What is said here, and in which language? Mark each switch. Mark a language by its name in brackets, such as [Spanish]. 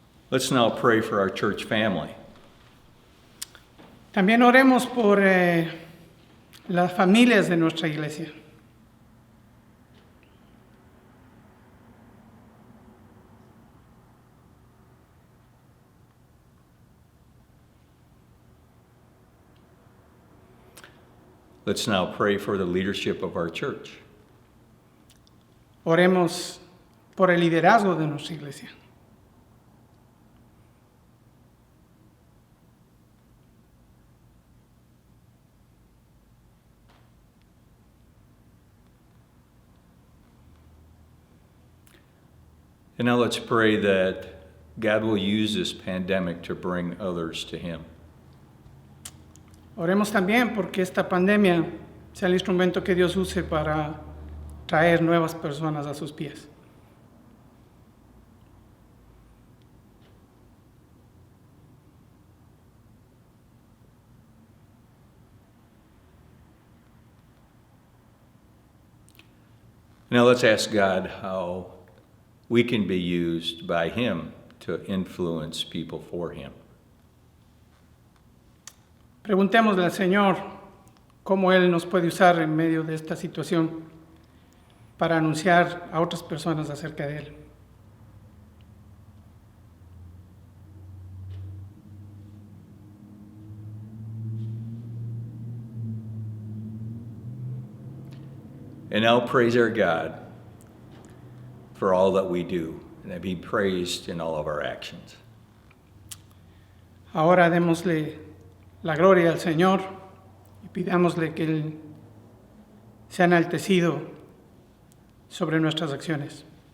[English] Let's now pray for our church family. [Spanish] También oremos por las familias de nuestra iglesia. [English] Let's now pray for the leadership of our church. [Spanish] Oremos por el liderazgo de nuestra iglesia. [English] And now let's pray that God will use this pandemic to bring others to Him. [Spanish] Oremos también porque esta pandemia sea el instrumento que Dios use para traer nuevas personas a sus pies. [English] Now let's ask God how we can be used by Him to influence people for Him. [Spanish] Preguntémosle al Señor cómo Él nos puede usar en medio de esta situación para anunciar a otras personas acerca de Él. [English] And now praise our God for all that we do, and be praised in all of our actions. [Spanish] Ahora démosle la gloria al Señor y pidámosle que Él sea enaltecido sobre nuestras acciones.